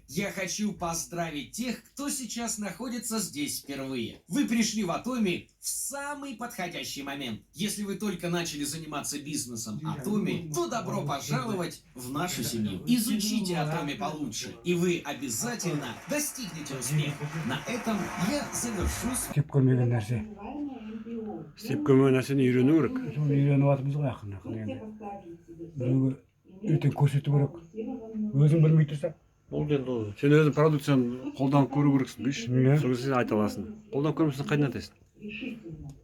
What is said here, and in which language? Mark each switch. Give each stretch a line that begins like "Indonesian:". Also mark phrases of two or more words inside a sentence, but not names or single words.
Russian: Я хочу поздравить тех, кто сейчас находится здесь впервые. Вы пришли в Atomy в самый подходящий момент. Если вы только начали заниматься бизнесом Atomy, то добро пожаловать в нашу семью. Изучите Atomy получше, и вы обязательно достигнете успеха. На этом я завершу.
Kazakh: Істеп көрмеген нәрсе. Істеп көрмеген нәрсені үйрену керек. Соны үйреніп жатырмыз ғой ақырын енді. Біреуге ертең көрсету керек. Өзің білмей тұрсаң. бұл енді Сен өзің продукцияны қолданып көру керексің, дейші. Иә. Сол кезде сен айта аласың. Қолданып көрмесең қайдан айтасың?